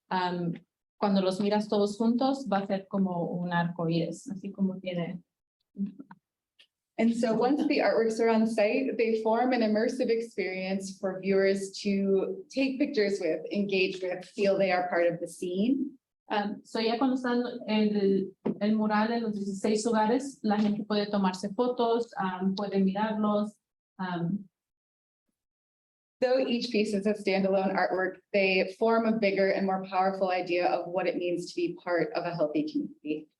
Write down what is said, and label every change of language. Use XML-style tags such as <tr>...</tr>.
<es>Cuando los miras todos juntos va a ser como un arco iris, así como tiene.</es> <en>And so once the artworks are on site, they form an immersive experience for viewers to take pictures with, engage with, feel they are part of the scene.</en> <es>So ya cuando están el mural en los 16 hogares, la gente puede tomarse fotos, puede mirarlos.</es> <en>Though each piece is a standalone artwork, they form a bigger and more powerful idea of what it means to be part of a healthy community.</en>